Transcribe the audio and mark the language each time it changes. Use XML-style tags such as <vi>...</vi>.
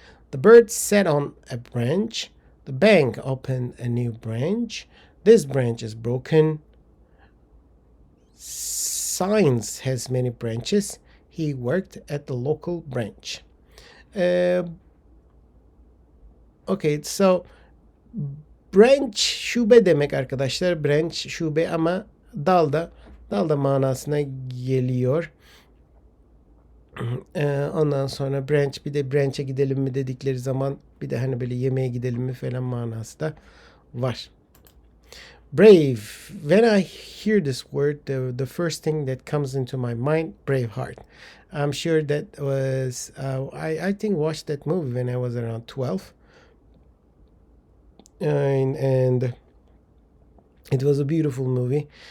<en>The bird sat on a branch. The bank opened a new branch. This branch is broken. Science has many branches. He worked at the local branch. Okay, so</en> <tr>branch şube demek arkadaşlar. Branch şube ama dalda manasına geliyor. Ondan sonra branch, bir de branch'e gidelim mi dedikleri zaman bir de hani böyle yemeğe gidelim mi falan manası da var.</tr> <en>Brave. When I hear this word, the first thing that comes into my mind, Braveheart. I'm sure that was I think watched that movie when I was around 12, and it was a beautiful movie.</en>